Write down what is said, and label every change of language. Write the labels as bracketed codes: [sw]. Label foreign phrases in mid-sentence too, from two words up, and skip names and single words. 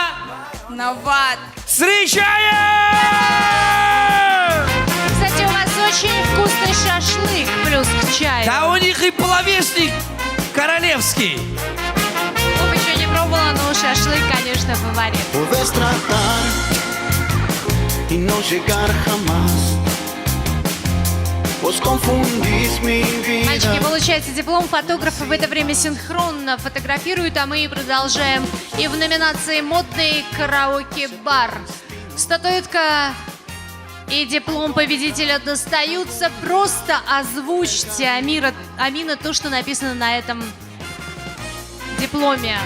[be] Нават. [ru] Встречаем! Кстати, у вас очень вкусный шашлык плюс к чаю. Да у них и половешник королевский. Ну, еще не пробовала, но шашлык, конечно, фаворит. [es] Puedes tratar y no llegar jamás. Vos confundís mi vida. [ru] Мальчики, получаете диплом. Фотографы в это время синхронно фотографируют, а мы продолжаем. И в номинации «Модный караоке-бар» статуэтка и диплом победителя достаются. Просто озвучьте, Амина, то, что написано на этом дипломе.